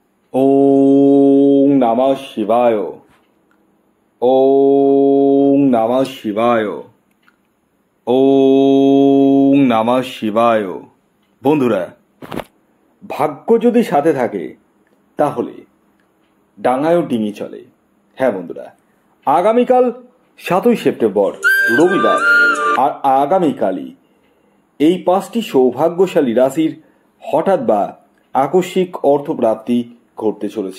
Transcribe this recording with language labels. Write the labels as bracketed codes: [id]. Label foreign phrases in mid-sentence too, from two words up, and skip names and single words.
[sa] ওম নমঃ শিবায়। ওম নমঃ শিবায়। ওম নমঃ শিবায়। [bn] বন্ধুরা, ভাগ্য যদি সাথে থাকে তাহলে ডাঙায়ও ডিঙি চলে। হ্যাঁ বন্ধুরা, আগামীকাল 7ই সেপ্টেম্বর রবিবার, আর আগামীকালই এই 5টি সৌভাগ্যশালী রাশির হঠাৎ বা আকস্মিক অর্থপ্রাপ্তি ঘটতে চলেছে।